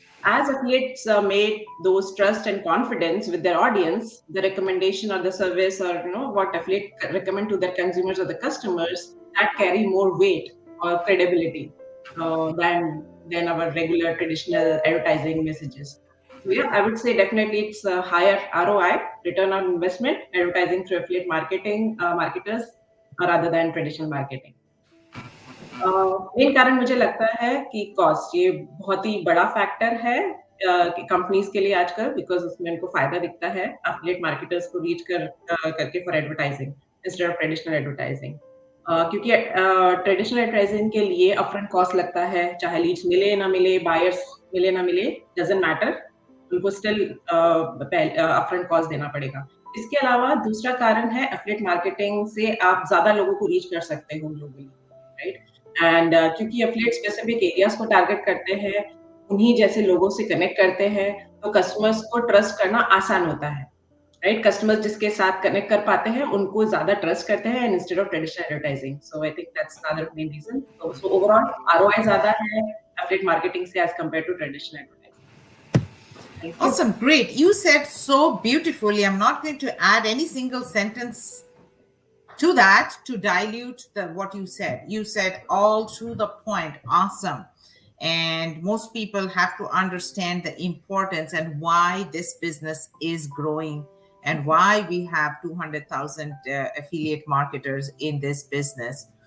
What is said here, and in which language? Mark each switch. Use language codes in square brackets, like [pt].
[en] As affiliates made those trust and confidence with their audience, the recommendation or the service or what affiliate recommend to their consumers or the customers, that carry more weight or credibility than our regular traditional advertising messages. So yeah, I would say definitely it's a higher ROI, return on investment, advertising through affiliate marketers rather than traditional marketing. [hi] Main कारण मुझे लगता है कि cost ये बहुत ही बड़ा factor है कि कंपनीज के लिए आजकल, बिकॉज उसमें उनको फायदा दिखता है एफिलिएट मार्केटर्स को रीच करके for advertising instead of traditional advertising. क्योंकि ट्रेडिशनल एडवर्टाइजिंग के लिए अपफ्रंट कॉस्ट लगता है, चाहे लीड्स मिले ना मिले, बायर्स मिले ना मिले, डजंट मैटर, उनको स्टिल अपफ्रंट कॉस्ट देना पड़ेगा। इसके अलावा दूसरा कारण है एफिलिएट मार्केटिंग से आप ज्यादा लोगों को रीच कर सकते हो ग्लोबली, राइट? एंड क्योंकि एफिलिएट स्पेसिफिक एरियाज को टारगेट करते हैं, उन्हीं जैसे लोगों से कनेक्ट करते हैं, तो कस्टमर्स को ट्रस्ट करना आसान होता है, राइट? कस्टमर्स जिसके साथ कनेक्ट कर पाते हैं उनको ज्यादा ट्रस्ट करते हैं instead of traditional advertising. [en] So I think that's another main reason. [hi] So overall ROI ज्यादा है एफिलिएट मार्केटिंग से [en] As compare to traditional advertising. Awesome, great. You said so beautifully. I'm not going to add any single sentence to that to dilute what you said. You said all to the point. Awesome. And most people have to understand the importance and why this business is growing and why we have 200,000 affiliate marketers in this business.